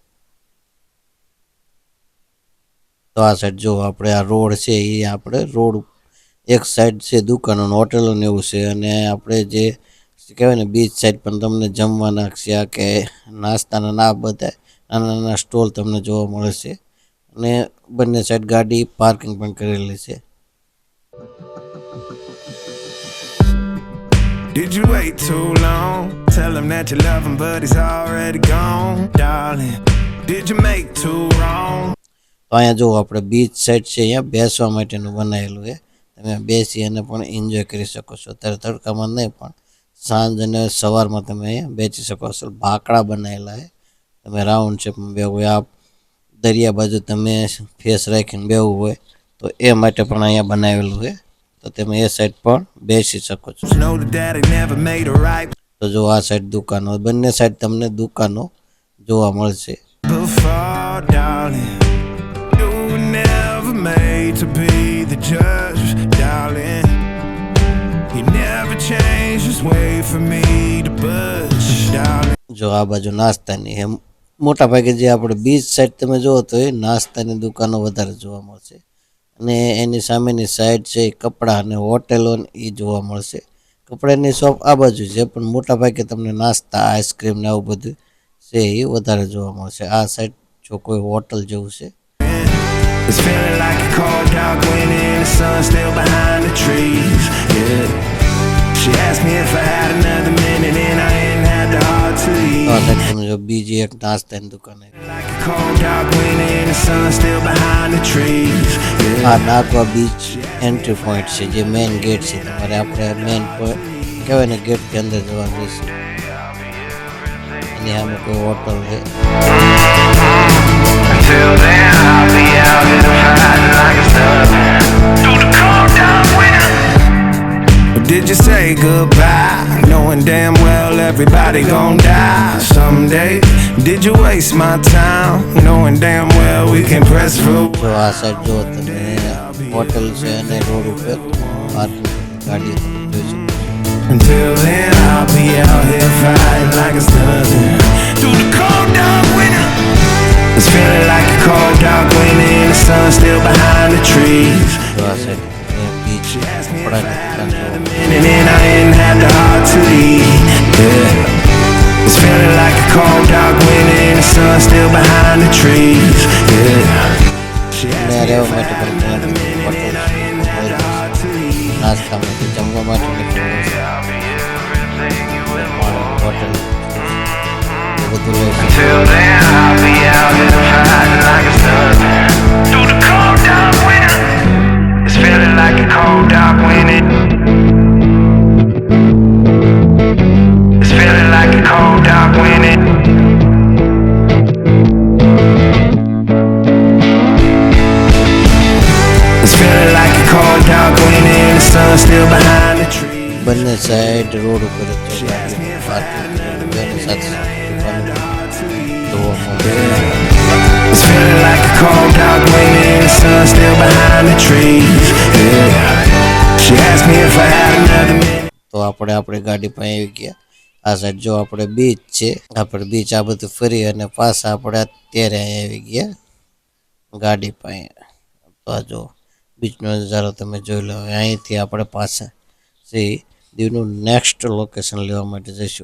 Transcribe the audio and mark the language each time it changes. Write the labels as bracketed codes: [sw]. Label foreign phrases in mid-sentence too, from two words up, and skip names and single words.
[gu] તો આ સાઈડ જો આપણે આ રોડ છે એ આપણે રોડ એક સાઈડ છે દુકાનો હોટલો ને એવું છે, અને આપણે જે કહેવાય ને [en] beach side [gu] પણ તમને જમવાના છે કે નાસ્તાના ના બધા નાના નાના સ્ટોલ તમને જોવા મળે છે, અને બંને સાઈડ ગાડી પાર્કિંગ પણ કરેલી છે. [en] Did you wait too long? Tell him that you love him, but he's already gone. Darling, did you make too wrong? [gu] તો અહીંયા જો આપણે [en] beach side [gu] છે અહીંયા બેસવા માટેનું બનાવેલું છે, તમે બેસી અને પણ એન્જોય કરી શકો છો. અત્યારે તડકામાં નહીં પણ સાંજ અને સવારમાં તમે અહીંયા બેસી શકો છો. ભાકડા બનાવેલા છે, તમે રાઉન્ડ શેપમાં બેવું હોય, આ દરિયા બાજુ તમે ફેસ રાખીને બેવું હોય તો એ માટે પણ અહીંયા બનાવેલું છે, તો તમે એ સાઈડ પણ બેસી શકો છો. [en] Know that daddy never made it right [gu] તો જો આ સાઈડ દુકાનો, બંને સાઈડ તમને દુકાનો જોવા મળશે. [en] before, darling. You were never made to be the judge, darling. You never changed, just wait for me to budge, darling. [gu] જો આ બાજુ નાસ્તાની એમ મોટા ભાગે જે આપણે [en] beach side [gu] તમે જુઓ તો એ નાસ્તાની દુકાનો વધારે જોવા મળશે, અને એની સામેની સાઈડ છે એ કપડાં અને હોટેલો એ જોવા મળશે. કપડાની શોપ આ બાજુ છે, પણ મોટા ભાગે તમને નાસ્તા આઈસ્ક્રીમ ને આવું બધું છે એ વધારે જોવા મળશે. આ સાઈડ જો કોઈ હોટલ જેવું છે. [en] It's feeling like a cold dark wind and the sun still behind the trees. Yeah. She asked me if I had another minute and I ain't had the heart to leave. [gu] તો આ સાઈડ તમે જો બીજી એક નાસ્તાની દુકાન આવી. [en] Like a cold dark wind and the sun still behind the trees. Yeah. [gu] આ નાગવા બીચ [en] entry point [gu] છે, જે [en] main gate [gu] છે. તમારે આપણે મેઇન કહેવાય ને ગેટથી અંદર જવાનું રહેશે. એની સામે કોઈ હોટલ છે. [en] Until then, I'll be out here fighting like a stubborn through the cold dark winter. Or did you say goodbye, knowing damn well everybody gon' die someday? Did you waste my time, knowing damn well we can press through? [gu] જો આ સાઈડ જો તમે હોટલ છે અને રોડ ઉપર પાર્કિંગ ગાડી તમે જોઈ શકો. [en] Until then, I'll be out here fighting like a stubborn through the cold dark winter. It's feeling like a cold dark winter and the sun still behind the trees. [gu] જો આ સાઈડ બીચ કપડાની દુકાન જોવા. [en] And then I ain't had the heart to leave. Yeah. It's feeling like a cold dark winter and the sun still behind the trees. Yeah. She asked [gu] અને [en] me [gu] રહેવા [en] if I [gu] માટે [en] had [gu] પણ ત્યાં [en] another minute [gu] હોટલ [en] and I ain't had the heart to leave. [gu] નાસ્તા માટે જમવા માટે હોટલ બધું લઈ શકો. [en] Till then, I'll be out here fighting like a stubborn through the cold dark winter. It's feeling like a cold dark winter. It's feeling like a cold dark winter. It's feeling like a cold dark winter and the sun still behind the trees. [gu] બંને સાઈડ રોડ ઉપર જ છે ગાડી પાર્કિંગ કરેલું છે, અને સાથે દુકાનો જોવા મળે. [en] It's feeling like a cold dark winter and the sun still behind the trees. Yeah. She asked me if I had another minute. [gu] તો આપણે આપણી ગાડી પાસે આવી ગયા. આ સાઈડ જો આપણે બીચ છે, આપણે બીચ આ બધું ફરી અને પાછા આપણે અત્યારે અહીંયા આવી ગયા ગાડી પાસે. તો આ જો બીચનો નજારો તમે જોઈ લો. અહીંથી આપણે પાછા દીવનું [en] next location [gu] લેવા માટે જઈશું.